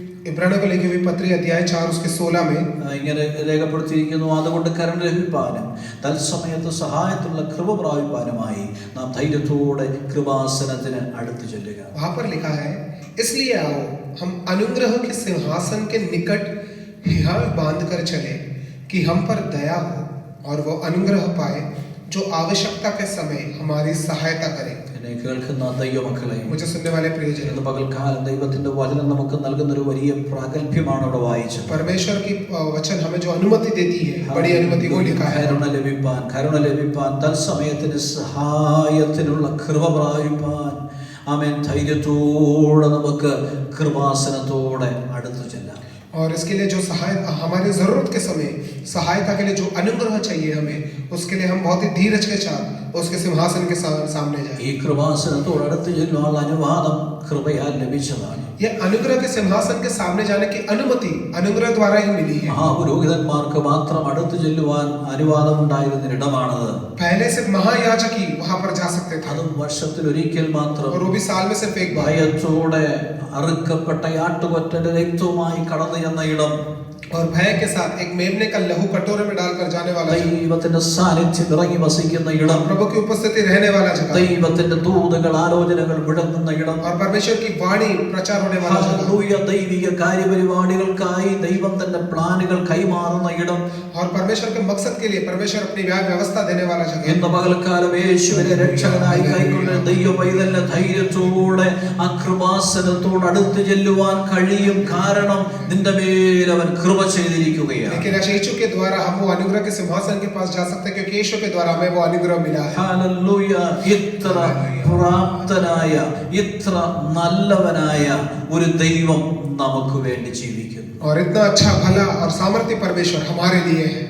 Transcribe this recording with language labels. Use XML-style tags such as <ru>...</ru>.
<hi>इब्रानियों को लिखी हुई पत्री अध्याय 4 उसके 16 में</hi> <ml>ഇങ്ങനെ രേഖപ്പെടുത്തിയിരിക്കുന്നു. അതുകൊണ്ട് കരുണ ലഭിപ്പാനും തത്സമയത്ത് സഹായത്തുള്ള കൃപ പ്രാപിപ്പാനുമായി നാം ധൈര്യത്തോടെ കൃപാസനത്തിന് അടുത്തു ചെല്ലുക.</ml> <hi>वहां पर लिखा है, इसलिए आओ हम अनुग्रह के सिंहासन के निकट हियाव बांध कर चले कि हम पर दया हो और वो अनुग्रह पाए जो आवश्यकता के समय हमारी सहायता करे.</hi> <ml>എന്നെ കേൾക്കുന്ന ദൈവമക്കളെ,</ml> <hi>मुझे सुनने वाले प्रियजन,</hi> <ml>ഇന്ന് പകൽക്കാലം ദൈവത്തിന്റെ വചനം നമുക്ക് നൽകുന്ന ഒരു വലിയ പ്രാഗൽഭ്യമാണ് അവിടെ വായിച്ചത്.</ml> <hi>परमेश्वर की वचन हमें जो अनुमति देती है, बड़ी अनुमति वो लिखा है.</hi> <ml>കരുണ ലഭിപ്പാൻ തത്സമയത്തിന് സഹായത്തിനുള്ള കൃപ പ്രാപിപ്പാൻ ആമേൻ ധൈര്യത്തോടെ നമുക്ക് കൃപാസനത്തോടെ അടുത്തു ചെല്ലാം.</ml> <hi>और इसके लिए जो सहायता हमारी जरूरत के समय सहायता के लिए जो अनुग्रह चाहिए हमें, उसके लिए हम बहुत ही धीरज के साथ उसके सिंहासन के सामने जाएं.</hi> <ml>ഈ കൃപാസനത്തോട് അടുത്ത് ചെല്ലുവാനുള്ള അനുവാദം കൃപയാൽ ലഭിച്ചതാണ്.</ml> <hi>ये अनुग्रह के सिंहासन के सामने जाने की अनुमति अनुग्रह द्वारा ही मिली है.</hi> <ml>മഹാപുരോഹിതന്മാർക്ക് മാത്രം അടുത്ത് ചെല്ലുവാൻ അനുവാദം ഉണ്ടായിരുന്ന ഇടമാണത്.</ml> <hi>पहले सिर्फ महायाजक ही वहां पर जा सकते थे,</hi> <ml>അതും വർഷത്തിൽ ഒരിക്കൽ മാത്രം.</ml> <hi>और वो भी साल में सिर्फ एक बार.</hi> <ml>ഭയത്തോടെ അറുക്കപ്പെട്ട ആട്ടുകൊറ്റന്റെ രക്തവുമായി കടന്നു ചെന്ന ഇടം,</ml> <hi>और भय के साथ एक मेमने का लहू कटोरे में डालकर जाने वाला जगह,</hi> <ml>ദൈവത്തിന്റെ സാന്നിധ്യം ഇറങ്ങി വസിക്കുന്ന ഇടം,</ml> <hi>प्रभु की उपस्थिति रहने वाला जगह,</hi> <ml>ദൈവത്തിന്റെ ദൂതകൾ ആലോചനകൾ വിളങ്ങുന്ന ഇടം,</ml> <hi>और परमेश्वर की वाणी प्रचार होने वाला जगह,</hi> <ml>ഹല്ലേലൂയ, ദൈവിക കാര്യപരിപാടികൾക്കായി ദൈവം തന്റെ പ്ലാനുകൾ കൈമാറുന്ന ഇടം,</ml> <hi>और परमेश्वर के मकसद के लिए परमेश्वर अपनी व्यवस्था देने वाला जगह.</hi> <ml>ഇന്ന് പകൽക്കാലം യേശുവിനെ രക്ഷകനായി കൈക്കൊണ്ട് ദൈവ പൈതലിന്റെ ധൈര്യത്തോടെ ആ കൃപാസനത്തോട് അടുത്ത് ചെല്ലുവാൻ കഴിയും. കാരണം നിന്റെ മേൽ അവൻ കൃപ ചെയ്തിരിക്കുകയാണ്.</ml> <hi>लेकिन यीशु के द्वारा हम वो अनुग्रह के सिंहासन के पास जा सकते हैं, क्योंकि यीशु के द्वारा हमें वो अनुग्रह मिला है.</hi> <ml>ഹല്ലേലൂയ, ഇത്ര പ്രാപ്തനായ ഇത്ര നല്ലവനായ ഒരു ദൈവം നമുക്ക് വേണ്ടി ജീവിക്കുന്നു.</ml> <hi>और इतना अच्छा भला और सामर्थ्य परमेश्वर हमारे लिए है.</hi>